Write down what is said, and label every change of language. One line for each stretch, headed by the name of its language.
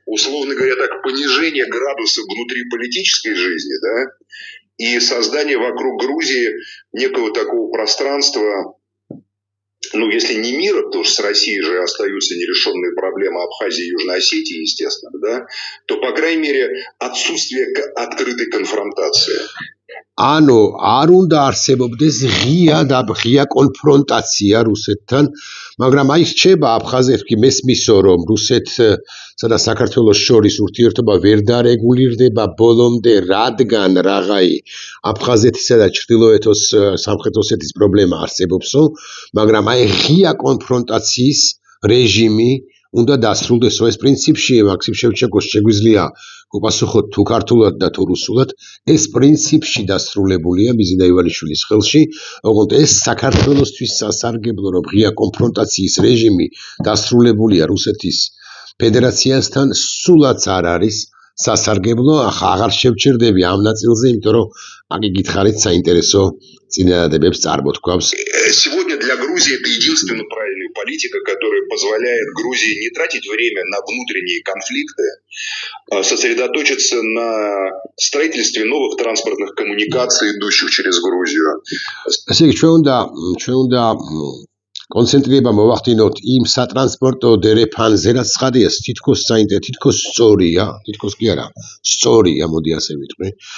Russian: Условно говоря, так, понижение градуса внутри политической жизни, да, и создание вокруг Грузии некого такого пространства, ну, если не мира, потому что с Россией же остаются нерешенные проблемы Абхазии и Южной Осетии, естественно, да, то, по крайней мере, отсутствие открытой конфронтации.
Georgian: ანუ არ უნდა არსებობდეს ღია კონფრონტაცია რუსეთთან, მაგრამ აი რჩება აფხაზეთში მესმისო რომ რუსეთსა და საქართველოს შორის ურთიერთობა ვერ დარეგულირდება ბოლომდე, რადგან რაღაცა აფხაზეთისა და ჩრდილოეთ სამხრეთ ოსეთის პრობლემა არსებობსო, მაგრამ აი ღია კონფრონტაციის რეჟიმი უნდა დასრულდესო. ეს პრინციპში მაქსიმ შევჩენკოს შეგვიძლია გოპასუხოთ თუ ქართულად და თუ რუსულად, ეს პრინციპში დასრულებულია მიზინა ივანიშვილის ხელში, ოღონდ ეს საქართველოსთვის სასარგებლო რომ ღია კონფრონტაციის რეჟიმი დასრულებულია რუსეთის ფედერაციასთან, სულაც არ არის სასარგებლო, აღარ შევჩერდები ამ ნაწილზე, იმიტომ რომ აგი გითხარით საინტერესო წინადადებებს წარმოთქვავს.
Russian: Сегодня для Грузии это единственная правильная политика, которая позволяет Грузии не тратить время на внутренние конфликты, сосредоточиться на строительстве новых транспортных коммуникаций, идущих через Грузию.
Georgian: ესე იგი ჩვენ უნდა კონცენტრირება მოვახდინოთ იმ სატრანსპორტო დერეფანზე, რაც ცხადია, თითქოს სწორია, თითქოს კი არა, სწორია, მოდი ასე ვიტყვი.